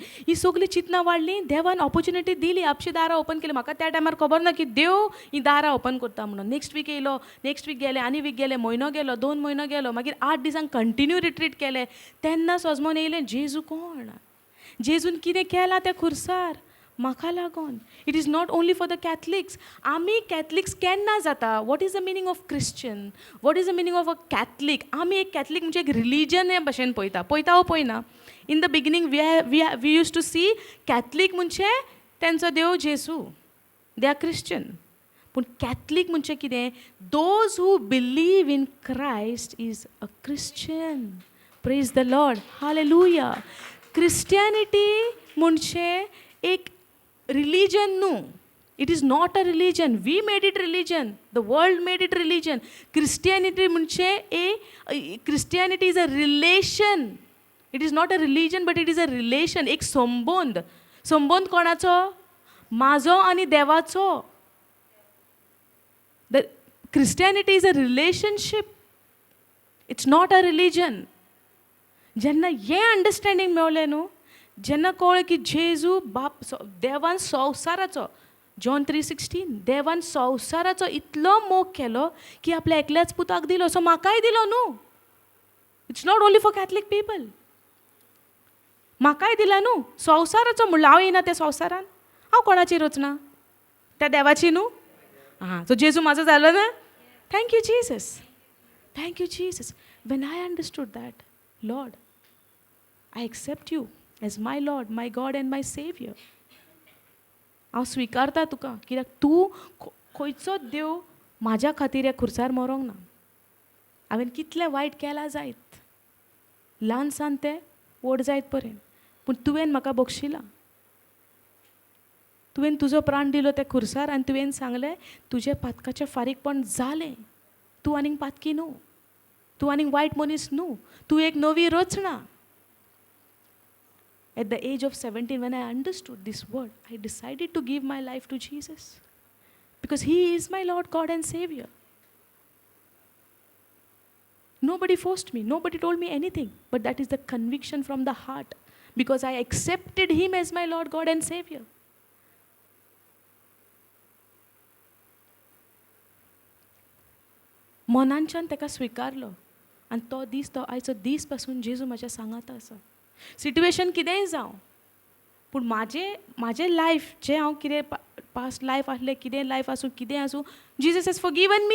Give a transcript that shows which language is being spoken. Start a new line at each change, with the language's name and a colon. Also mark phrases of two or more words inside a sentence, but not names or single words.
Konkani: ही सगळीं चिंतनां वाडलीं. देवान ऑपॉर्च्युनिटी दिली, आपशी दारां ओपन केली. म्हाका त्या टायमार खबर ना की देव ही दारां ओपन करता म्हणून.
English: next week
Konkani: येयलो,
English: next week
Konkani: गेले, आनी वीक गेले, म्हयनो गेलो, 2 म्हयनो गेलो, मागीर 8 दिसांक
English: continue retreat
Konkani: केलें. तेन्ना सोजमोन येयलें, जेजू कोण, जेजून कितें केलां त्या खुर्सार. म्हाका लागून.
English: it is not only for the Catholics.
Konkani: आमी कॅथलिक्स केन्ना जाता?
English: what is the meaning of Christian? what is the meaning of a Catholic?
Konkani: आमी एक कॅथलीक म्हणजे एक रिलीजन हे भशेन पळयता वो पळयना.
English: in the beginning we use to see Catholic
Konkani: म्हणजे तेंचो देव जेसू.
English: they are Christian.
Konkani: पूण कॅथलीक म्हणजे कितें?
English: those who believe in Christ is a Christian. praise the Lord.
Konkani: हालेलुया. क्रिस्टियानिटी म्हणजे एक
English: religion no, it is not a religion. We made it religion. The world made it religion. Christianity Christianity is a relation. It is not a religion but it is a relation.
Konkani: एक संबंध. संबंध कोणाचो? माझो आणि देवाचो.
English: The Christianity is a relationship. It's not a religion.
Konkani: जेन्ना हे
English: अंडरस्टँडिंग
Konkani: मेळ्ळें न्हू, जेन्ना कळ्ळें की जेजू बाप देवान संवसाराचो, जॉन 3:16, देवान संवसाराचो इतलो मोग केलो की आपल्या एकल्याच पुताक दिलो. सो म्हाकाय दिलो न्हू.
English: it's not only for Catholic people.
Konkani: म्हाकाय दिला न्हू. संवसाराचो म्हणल्यार हांव येना त्या संवसारान. हांव कोणाची रचना? त्या देवाची न्हू. हां, सो जेजू म्हाजो जालो ना.
English: thank you Jesus. thank you Jesus. when I understood that, Lord, I accept you as my Lord, my God and my saviour.
Konkani: हांव स्विकारता तुका, कित्याक तूं खंयचोच देव म्हाज्या खातीर ह्या खुर्सार मरोंक ना. हांवें कितलें वायट केलां जायत, ल्हान सान तें व्हड जायत पर्यंत, पूण तुवें म्हाका बक्षिलां. तुवें तुजो प्राण दिलो त्या खुर्सार आनी तुवें सांगलें तुजें पातकाचें फारीकपण जालें. तूं आनीक पातकी न्हू. तूं आनीक वायट मनीस न्हू. तूं एक नवी रचना.
English: At the age of 17, when I understood this word, I decided to give my life to Jesus. Because He is my Lord, God and Savior. Nobody forced me. Nobody told me anything. But that is the conviction from the heart. Because I accepted Him as my Lord, God and Savior.
Konkani: मनांच्यान तेका स्विकारलो. आनी तो दीस, तो आयचो दीस पासून जेजू म्हाज्या सांगाता आसा. सिट्युएशन कितेंय जावं, पूण म्हाजें लायफ जें हांव कितें
English: past life
Konkani: आसलें, कितें लायफ आसूं, कितें आसूं,
English: Jesus has forgiven me.